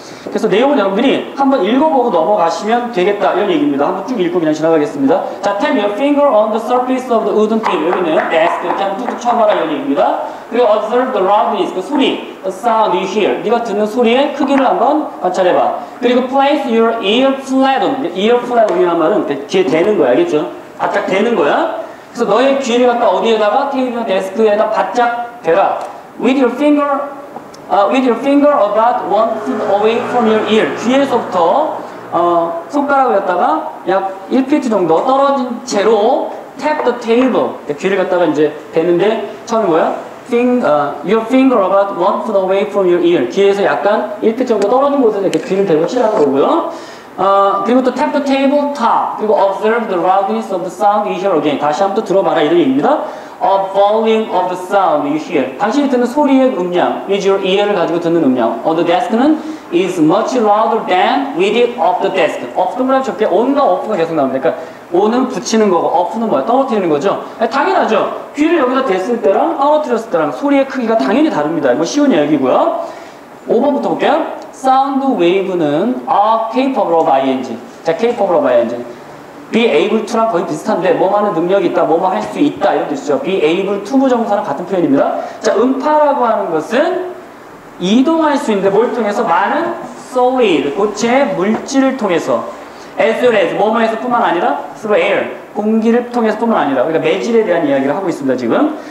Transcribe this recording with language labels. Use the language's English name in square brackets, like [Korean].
[Korean] 그래서 내용을 여러분들이 한번 읽어보고 넘어가시면 되겠다 이런 얘기입니다. 한번 쭉 읽고 그냥 지나가겠습니다. [English] 자, tap your finger on the surface of the wooden table. [Korean] 여기는 desk 이렇게 한번 툭툭 쳐봐라 이런 얘기입니다. [English] 그리고 observe the loudness, [Korean] 그 소리, [English] the sound you hear. [Korean] 네가 듣는 소리의 크기를 한번 관찰해봐. [English] 그리고 place your ear flat on. ear flat on [Korean] 이라는 말은 귀에 대는 거야, 알겠죠? 바짝 대는 거야. 그래서 너의 귀를 갖다 어디에다가 테이블 데스크에다 바짝 대라. [English] with your finger about 1 foot away from your ear. [Korean] 귀에서부터 손가락을 갖다가 약 1피트 정도 떨어진 채로 [English] tap the table. [Korean] 귀를 갖다가 이제 대는데 처음에 뭐야? [English] your finger about 1 foot away from your ear. [Korean] 귀에서 약간 1피트 정도 떨어진 곳에서 이렇게 귀를 대고 치라는 거고요. [English] 그리고 또 tap the table top. 그리고 observe the loudness of the sound you hear again. [Korean] 다시 한번 또 들어봐라 이런 얘기입니다. [English] of volume of the sound you hear. [Korean] 당신이 듣는 소리의 음량, [English] with your ear [Korean] 를 가지고 듣는 음량. [English] on the desk는 is much louder than with it off the desk. [Korean] off는 뭐라면 적게 on과 off가 계속 나옵니다. 그러니까 on은 붙이는 거고 off는 뭐야? 떨어뜨리는 거죠. 당연하죠. 귀를 여기다 댔을 때랑 떨어뜨렸을 때랑 소리의 크기가 당연히 다릅니다. 이거 쉬운 이야기고요. 5번부터 볼게요. [English] sound wave는 are capable of ing. 자, capable of ing. [Korean] be able to랑 거의 비슷한데 뭐하는 능력이 있다, 뭐뭐 할 수 있다 이런 뜻이죠. be able to 부정사랑 같은 표현입니다. 자, 음파라고 하는 것은 이동할 수 있는데 뭘 통해서? 많은 solid, 고체의 물질을 통해서 [English] as well as [Korean] 뭐뭐에서 뿐만 아니라 [English] through air, [Korean] 공기를 통해서 뿐만 아니라 그러니까 매질에 대한 이야기를 하고 있습니다, 지금.